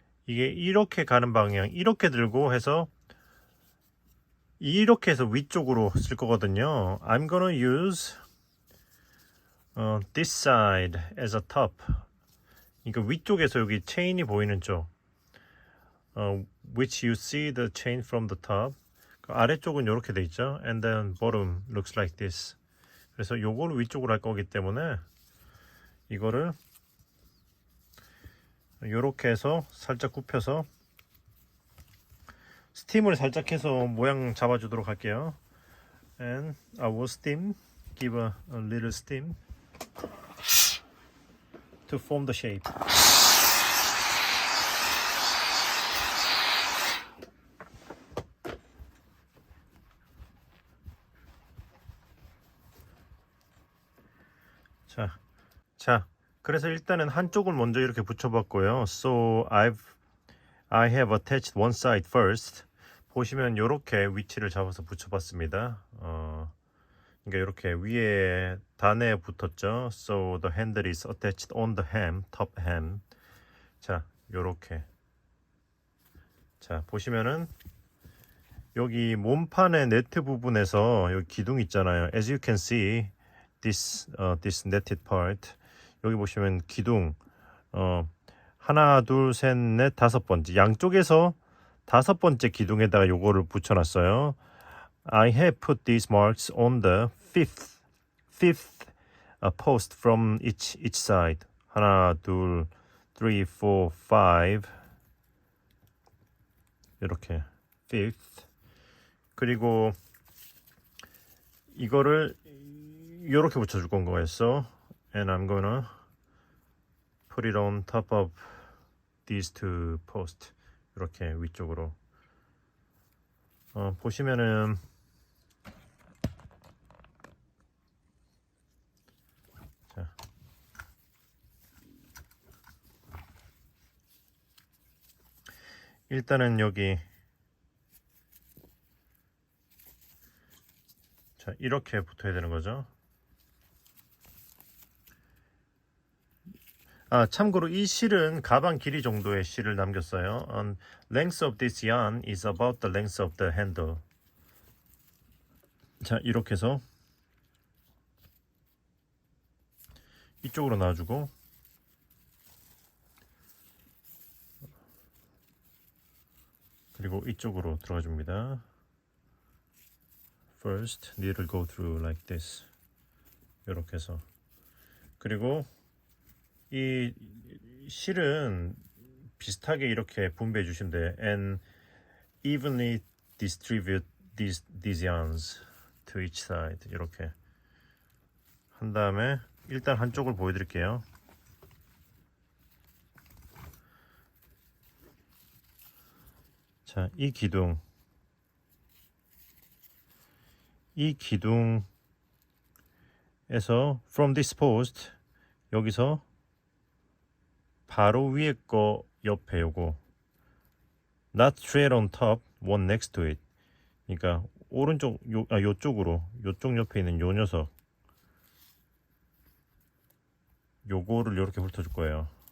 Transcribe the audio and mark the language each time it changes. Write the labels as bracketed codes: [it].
[ko] 이게 이렇게 가는 방향, 이렇게 들고 해서 이렇게 해서 위쪽으로 쓸 거거든요. [en] I'm gonna use this side as a top. [ko] 그러니까 위쪽에서 여기 체인이 보이는 쪽, [en] which you see the chain from the top. [ko] 아래쪽은 이렇게 돼 있죠. [en] And then bottom looks like this. [ko] 그래서 요거를 위쪽으로 할 거기 때문에 이거를 요렇게 해서 살짝 굽혀서 스팀을 살짝 해서 모양 잡아주도록 할게요. [en] And I will steam, give a little steam to form the shape. [ko] 자, 그래서 일단은 한쪽을 먼저 이렇게 붙여봤고요. [en] So I have attached one side first. [ko] 보시면 이렇게 위치를 잡아서 붙여봤습니다. 그러니까 이렇게 위에 단에 붙었죠. [en] So the handle is attached on the hem, top hem. [ko] 자, 이렇게. 자, 보시면은 여기 몸판의 네트 부분에서 여기 기둥 있잖아요. [en] As you can see, this netted part. [ko] 여기 보시면 기둥 하나, 둘, 셋, 넷, 다섯 번째 양쪽에서 다섯 번째 기둥에다가 요거를 붙여놨어요. [en] I have put these marks on the fifth post from each side. [ko] 하나, 둘, 3, 4, 5 이렇게 fifth. 그리고 이거를 이렇게 붙여줄 건 거였어. [en] And I'm gonna put it on top of these two posts. [ko] 이렇게 위쪽으로 보시면은 자, 일단은 여기 자 이렇게 붙어야 되는 거죠. 참고로 이 실은 가방 길이 정도의 실을 남겼어요. [en] Length of this yarn is about the length of the handle. [ko] 자 이렇게 해서 이쪽으로 놔주고 그리고 이쪽으로 들어가 줍니다. [en] First, needle go through like this. [ko] 이렇게 해서 그리고 이 실은 비슷하게 이렇게 분배해 주시면 돼요. [en] And evenly distribute these yarns to each side. [ko] 이렇게 한 다음에 일단 한쪽을 보여드릴게요. 자, 이 기둥에서 [en] from this post [ko] 여기서 바로 위에 거 옆에 요거 [en] not straight on top, one next to it. [ko] 그러니까 오른쪽 요쪽으로 요쪽 옆에 있는 요 녀석 요거를 이렇게 훑어줄 거예요.